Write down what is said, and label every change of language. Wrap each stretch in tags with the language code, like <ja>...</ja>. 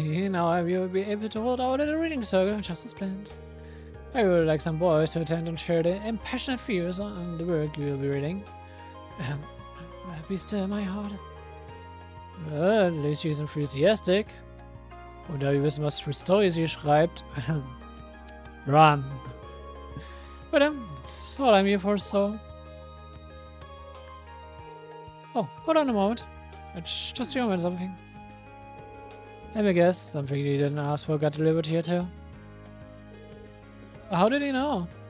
<en>Now I will be able to hold our little reading circle just as planned. I would like some boys to attend and share their impassioned views on the work you will be reading. Be still, my heart. At least she's enthusiastic.</en> <de>Und da wir wissen, was für Storys sie schreibt.</de> <en>Run. But that's all I'm here for, so. Oh, hold on a moment. It's just remembered something. Let me guess, something he didn't ask for got delivered here too. How did he know?</en>